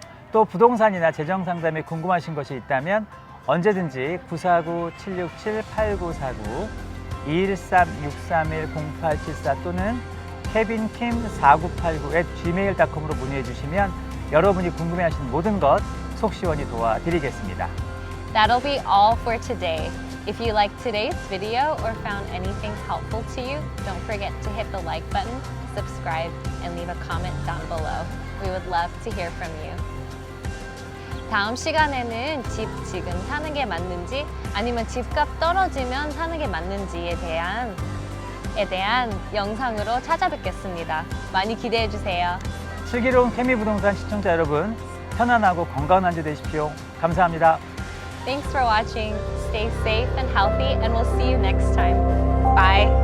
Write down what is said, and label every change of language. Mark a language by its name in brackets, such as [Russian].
[Korean] 또 부동산이나 재정 상담에 궁금하신 것이 있다면 언제든지 949-767-8949 213-631-0874 또는 kevinkim4989@gmail.com으로 문의해 주시면 여러분이 궁금해하시는 모든 것 속 시원히 도와드리겠습니다. [English] That'll be all for today. If you liked today's video or found anything helpful to you, don't forget to hit the like button, subscribe, and leave a comment down below. We would love to hear from you. [Korean] 다음 시간에는 집 지금 사는 게 맞는지 아니면 집값 떨어지면 사는 게 맞는지에 대한 영상으로 찾아뵙겠습니다. 많이 기대해 주세요. 슬기로운 케미 부동산 시청자 여러분, 편안하고 건강한 한 주 되십시오. 감사합니다. [English] Thanks for watching. Stay safe and healthy, and we'll see you next time. Bye.